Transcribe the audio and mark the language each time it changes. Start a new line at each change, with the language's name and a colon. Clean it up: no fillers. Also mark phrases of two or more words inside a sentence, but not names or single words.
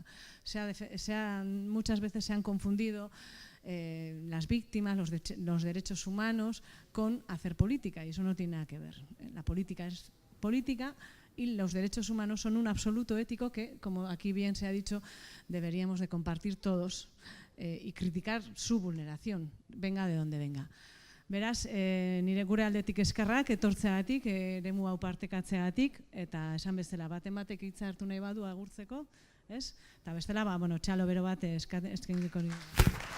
Spanish: Muchas veces se han confundido las víctimas, los derechos humanos con hacer política, y eso no tiene nada que ver. La política es política y los derechos humanos son un absoluto ético que, como aquí bien se ha dicho, deberíamos de compartir todos y criticar su vulneración, venga de donde venga.
Basque: Beraz, nire gure aldetik eskerrak etortzeagatik, eremu hau partekatzeagatik, eta esan bezala baten batek hitza hartu nahi badu agurtzeko, ez? Eta bestela, txalo bero bat eskainiko